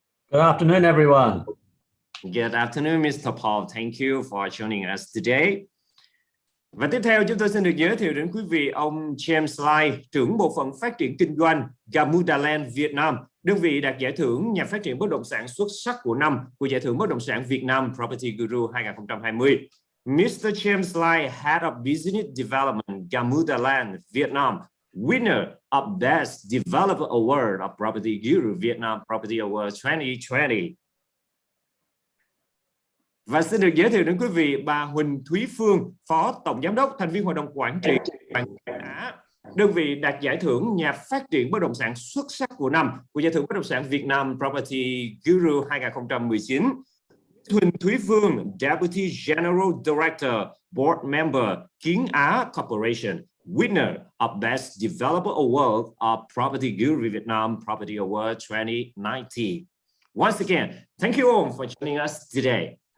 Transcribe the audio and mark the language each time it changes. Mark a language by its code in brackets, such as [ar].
[en] Good afternoon, everyone. Good afternoon, Mr. Paul. Thank you for joining us today. [vi] Và tiếp theo chúng tôi xin được giới thiệu đến quý vị ông James Lai, trưởng bộ phận phát triển kinh doanh Gamuda Land Việt Nam, đơn vị đạt giải thưởng nhà phát triển bất động sản xuất sắc của năm của Giải thưởng bất động sản Việt Nam PropertyGuru 2020. [en] Mr. James Lai, Head of Business Development Gamuda Land Vietnam, winner of Best Developer Award of PropertyGuru Vietnam Property Awards 2020. [vi] Và xin được giới thiệu đến quý vị bà Huỳnh Thúy Phương, Phó Tổng Giám đốc, thành viên Hội đồng Quản trị Á, đơn vị đạt giải thưởng nhà phát triển bất động sản xuất sắc của năm của Giải thưởng bất động sản Việt Nam PropertyGuru 2019. [en] Huỳnh Thúy Phương, Deputy General Director, Board Member, Kiến Á Corporation, winner of Best Developer Award of PropertyGuru Vietnam Property Awards 2019. Once again, thank you all for joining us today.